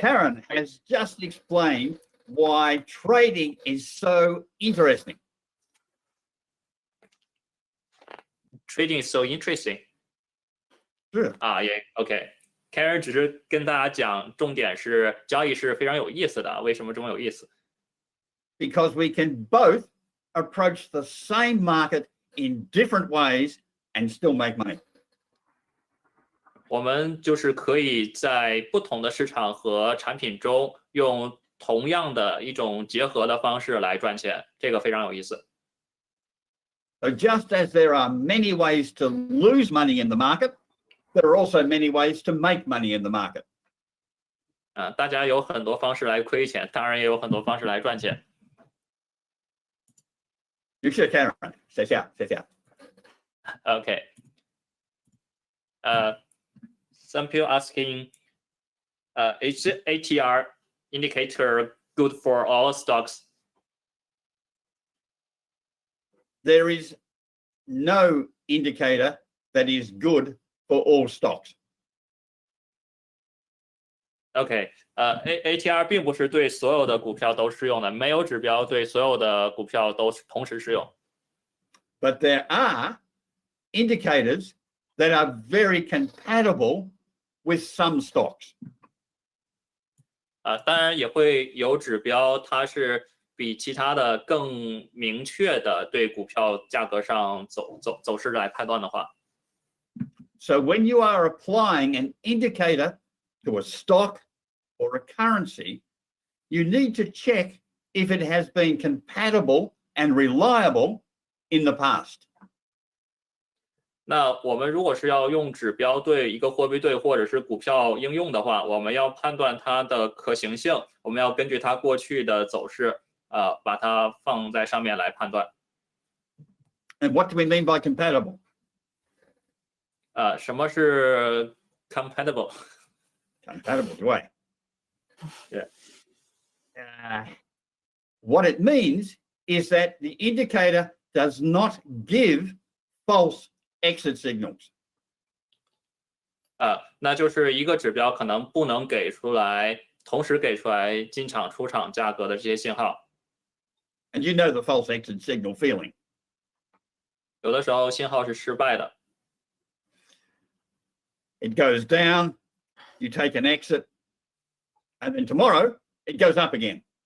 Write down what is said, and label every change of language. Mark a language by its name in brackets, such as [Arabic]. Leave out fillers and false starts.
[English] Karen has just explained why trading is so interesting. Trading is so interesting. [Chinese] 是也 OK。Karen 只是跟大家讲，重点是交易是非常有意思的。为什么这么有意思？ [English] Because we can both approach the same market in different ways and still make money. [Chinese] 我们就是可以在不同的市场和产品中用同样的一种结合的方式来赚钱，这个非常有意思。 [English] So just as there are many ways to lose money in the market, there are also many ways to make money in the market. [Chinese] 大家有很多方式来亏钱，当然也有很多方式来赚钱。 [English] You should, Karen. [Chinese] 谢谢。 [English] OK. Some people asking, is the ATR indicator good for all stocks? There is no indicator that is good for all stocks. [Chinese] OK，ATR 并不是对所有的股票都适用的，没有指标对所有的股票都同时适用。 [English] But there are indicators that are very compatible with some stocks. [Chinese] 当然也会有指标，它是比其他的更明确的对股票价格上走势来判断的话。 [English] So when you are applying an indicator to a stock or a currency, you need to check if it has been compatible and reliable in the past. [Chinese] 那我们如果是要用指标对一个货币对或者是股票应用的话，我们要判断它的可行性，我们要根据它过去的走势，把它放在上面来判断。 [English] And what do we mean by compatible? [Chinese] 什么是 compatible? [English] Compatible, right? Yeah. What it means is that the indicator does not give false exit signals. [Chinese] 那就是一个指标可能不能给出来，同时给出来进场、出场价格的这些信号。 [English] And you know the false exit signal feeling. [Chinese] 有的时候信号是失败的。 [English] It goes down, you take an exit, and then tomorrow it goes up again.